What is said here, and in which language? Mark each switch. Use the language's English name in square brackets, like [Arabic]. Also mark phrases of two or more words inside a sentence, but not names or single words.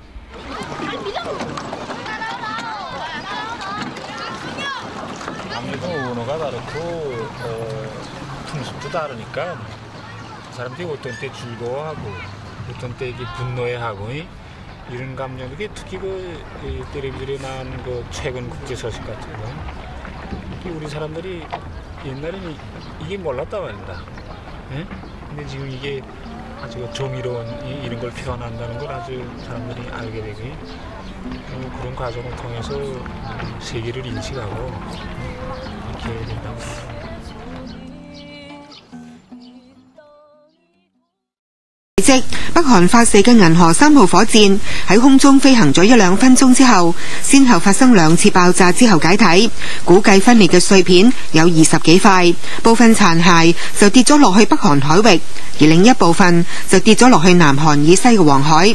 [Korean] 아무래도 언어가 다르고 풍습도 다르니까 사람들이 어떤 때 즐거워하고 어떤 때 이게 분노해하고 이런 감정들이 특히 그 텔레비전에 나오는 그 최근 국제 소식 같은 거 우리 사람들이 옛날에는 이게 몰랐단 말입니다. 예? 근데 지금 이게 아주 정의로운 이런 걸 표현한다는 걸 아주 사람들이 알게 되고 그런 과정을 통해서 세계를 인식하고 이렇게 된다고 생각합니다. [Cantonese] 即北韓發射嘅銀河3號火箭喺空中飛行咗1-2分鐘之後，先後發生2次爆炸之後解體，估計分裂嘅碎片有20幾塊，部分殘骸就跌咗落去北韓海域，而另一部分就跌咗落去南韓以西嘅黃海。